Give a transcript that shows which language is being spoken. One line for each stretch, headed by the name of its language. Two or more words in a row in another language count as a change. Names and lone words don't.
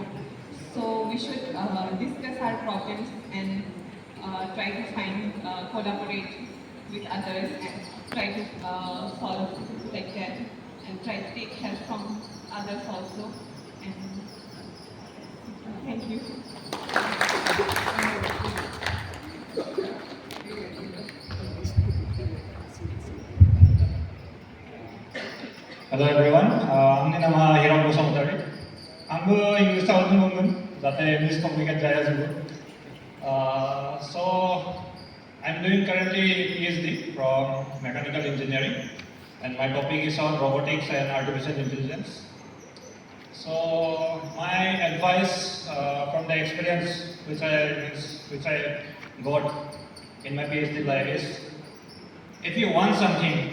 English: So we should discuss our problems and try to find, collaborate with others and try to solve like that and try to take help from others also. And thank you. Hello everyone,
Bodo: आंनि नामा हिराम बसुमतारी. आंबो इंग्लिसाव बुंगोन जाहाथे मिसकमिउनिकेट जाया जेबो.
English: So I'm doing currently PhD from mechanical engineering and my topic is on robotics and artificial intelligence. So my advice from the experience which I got in my PhD life is, if you want something,